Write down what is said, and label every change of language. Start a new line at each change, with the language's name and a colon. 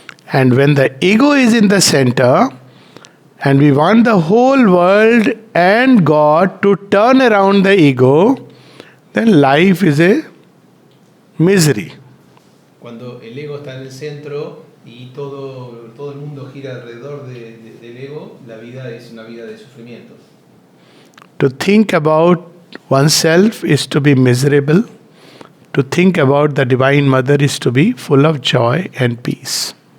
English: And when the ego is in the center, and we want the whole world and God to turn around the ego, then life is a misery.
Spanish: Cuando el ego está en el centro y todo el mundo gira alrededor del ego, la vida es una vida de sufrimiento.
English: To think about oneself is to be miserable. To think about the Divine Mother is to be full of joy and peace.